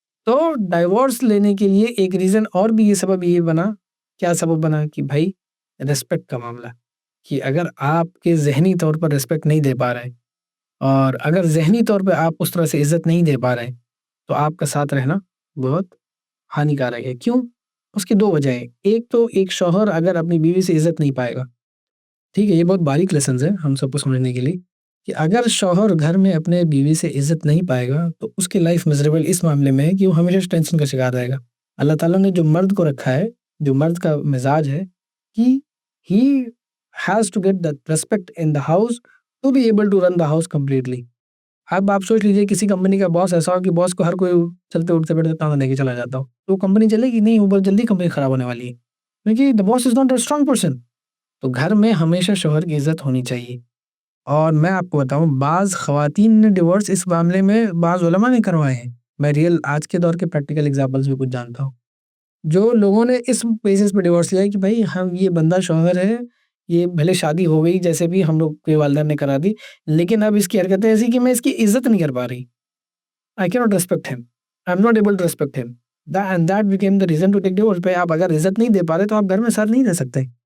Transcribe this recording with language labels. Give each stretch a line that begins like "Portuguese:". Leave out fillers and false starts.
Urdu: تو ڈائیورس لینے کے لیے ایک ریزن اور بھی, یہ سبب یہ بنا, کیا سبب بنا, کہ بھائی ریسپیکٹ کا معاملہ, کہ اگر آپ کے ذہنی طور پر ریسپیکٹ نہیں دے پا رہے, اور اگر ذہنی طور پہ آپ اس طرح سے عزت نہیں دے پا رہے, تو آپ کا ساتھ رہنا بہت ہانیکارک ہے. کیوں؟ اس کی 2 وجہ ہیں. ایک تو ایک شوہر اگر اپنی بیوی سے عزت نہیں پائے گا, ٹھیک ہے, یہ بہت باریک لیسنز ہیں ہم سب کو سمجھنے کے لیے, کہ اگر شوہر گھر میں اپنے بیوی سے عزت نہیں پائے گا تو اس کی لائف مزریبل اس معاملے میں ہے کہ وہ ہمیشہ ٹینشن کا شکار رہے گا. اللہ تعالیٰ نے جو مرد کو رکھا ہے, جو مرد کا مزاج ہے کہ
English: he has to get that respect in the house to be able to run the house completely.
Urdu: اب آپ سوچ لیجئے کسی کمپنی کا باس ایسا ہو کہ باس کو ہر کوئی چلتے اٹھتے بیٹھتے تانا دے کے چلا جاتا ہو, تو کمپنی چلے گی نہیں, اوپر جلدی کمپنی خراب ہونے والی ہے, کیونکہ
English: the boss is not a strong person.
Urdu: تو گھر میں ہمیشہ شوہر کی عزت ہونی چاہیے. اور میں آپ کو بتاؤں, بعض خواتین نے ڈیورس اس معاملے میں بعض علماء نے کروائے ہیں. میں ریئل آج کے دور کے پریکٹیکل ایگزامپلس بھی کچھ جانتا ہوں. جو لوگوں نے اس بیسس پہ ڈیورس لیا کہ بھائی ہم یہ بندہ شوہر ہے, یہ بھلے شادی ہو گئی جیسے بھی ہم لوگ کے والدین نے کرا دی, لیکن اب اس کی حرکتیں ایسی کہ میں اس کی عزت نہیں کر پا رہی.
English: I cannot respect him. I'm not able to respect him. And that became the reason to take divorce.
Urdu: پہ آپ اگر عزت نہیں دے پا رہے تو آپ گھر میں ساتھ نہیں رہ سکتے.